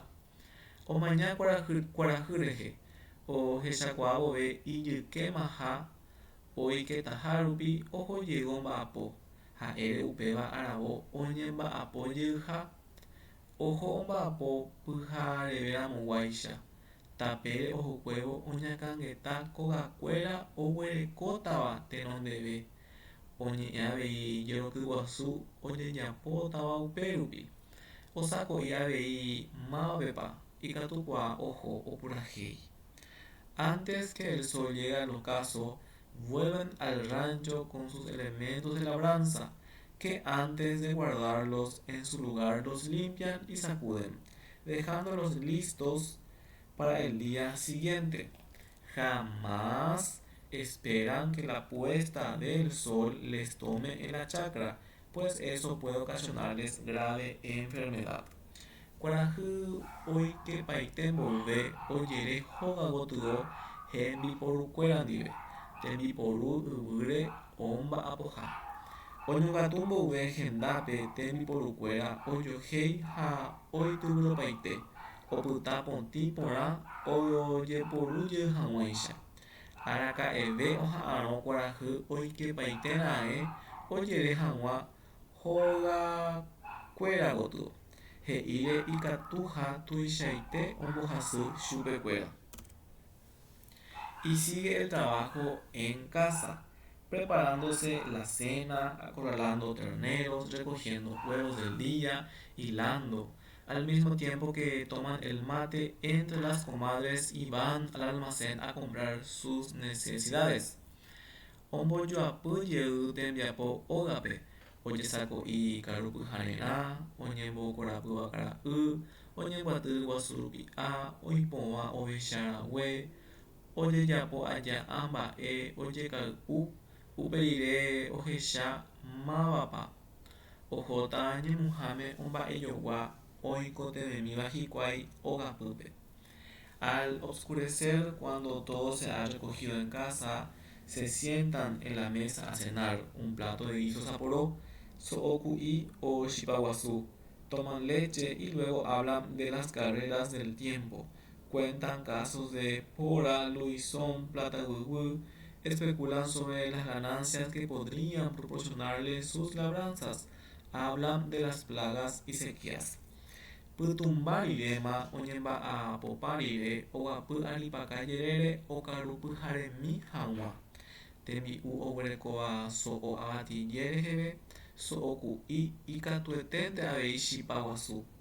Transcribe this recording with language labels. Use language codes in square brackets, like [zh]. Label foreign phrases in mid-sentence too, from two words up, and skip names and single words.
[gn] Omaña kuarahyrehe ohechakuaavove ijykéma ha oiketahárupi ohojey mba'apo ha'ére upéva aravo oñemba'apojeyha. Oho omba'apo pyharevéramoguáicha. Tapére ohokuévo oñakãngeta kogakuéra oguerekótava tenondeve. Oñe'ẽ avei jerokyguasu ojejapótava upérupi. Osako'i avei mávapa ikatukuaa oho opurahéi. [es] Antes que el sol llegue al ocaso, vuelven al rancho con sus elementos de labranza, que antes de guardarlos en su lugar los limpian y sacuden, dejándolos listos para el día siguiente. Jamás esperan que la puesta del sol les tome en la chacra, pues eso puede ocasionarles grave enfermedad. [gn] Kuarahy oikepaite mboyve ojerehóga gotyo hembiporukuéra ndive, tembiporu yvýre omba'apoha. Oñongatu mboyve hendápe tembiporukuéra ojohéi ha oityvyropaite, opyta potĩ porã ojeporúje hag̃uáicha. Araka'eve oha'ãrõ kuarahy oikepaitera'e ojere hag̃ua hógakuéra gotyo, he'íre ikatu ha tuichaite ombohasy chupekuéra. [es] Y sigue el trabajo en casa, preparándose la cena, acorralando terneros, recogiendo huevos del día, hilando, al mismo tiempo que toman el mate entre las comadres y van al almacén a comprar sus necesidades. [gn] Ombojoapyjey tembiapo ógape, ojesako'i karupyharerã, oñembokorapýva karai, oñemguaty guasu rupi'a, oipõva ovecharãgue, ojejapo aja mba'e ojekay'u, uperire ohecha mávapa, ohóta ñemuháme omba'ejogua oikotevẽmíva hikuái ogapýpe. [es] Al oscurecer, cuando todo se ha recogido en casa, se sientan en la mesa a cenar un plato de guiso saporó, so'oku'i o chipaguazú, toman leche y luego hablan de las carreras del tiempo, cuentan casos de pora, luisón, plata guigüi, especulan sobre las ganancias que podrían proporcionarles sus labranzas, hablan de las plagas y sequías. [gn] Pytumbárirema oñemba'apopárire oguapy aripakajerére okarupyharemi hag̃ua. Tembi'u oguerekóva so'o avatille reheve, so'oku'i ikatueténte avei chipa guasu.